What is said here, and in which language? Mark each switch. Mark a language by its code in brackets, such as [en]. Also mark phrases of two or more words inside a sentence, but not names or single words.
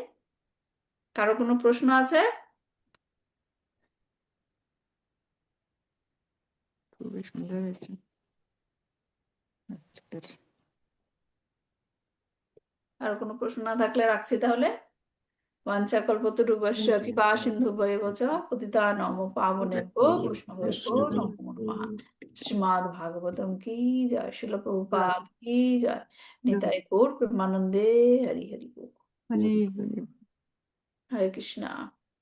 [bn] কারো কোনো প্রশ্ন আছে? খুবই সুন্দর হয়েছে আজকের। আর কোনো প্রশ্ন না থাকলে রাখছি তাহলে। [sa] বাঞ্ছাকল্পতরুভ্যশ্চ কৃপা সিন্ধুভ্যেব চ পতিতানাং পাবনেভ্যো বৈষ্ণবেভ্যো নমো নমঃ। [bn] শ্রীমদ্ ভাগবতম কি জয়, শিল প্রভুপাদ কি জয়, নিতাই গৌর প্রেমানন্দে হরি হরি বল। হরে হরে। হরে কৃষ্ণা।